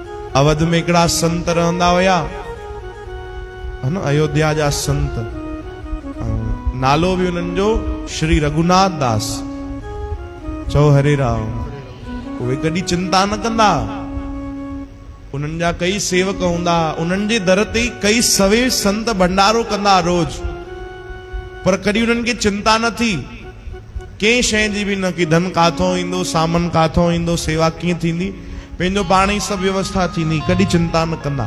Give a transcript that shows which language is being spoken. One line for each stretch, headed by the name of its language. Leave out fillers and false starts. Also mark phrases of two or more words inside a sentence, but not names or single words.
Sindhi: अवध में हिकिड़ा संत रहंदा हुया, है न, अयोध्या जा संत। नालो भी उन्हनि जो श्री रघुनाथ दास। चओ हरे राम। उहे कॾहिं चिंता न कंदा। उन्हनि जा कई सेवक हूंदा, उन्हनि जे दर ते कई सवे संत भंडारो कंदा रोज, पर कॾहिं उन्हनि खे चिंता न थी कंहिं शइ जी बि न, कि धन काथों ईंदो, सामान काथों ईंदो, सेवा कीअं थींदी, पंहिंजो पाण ई सभु व्यवस्था थींदी, कॾहिं चिंता न कंदा।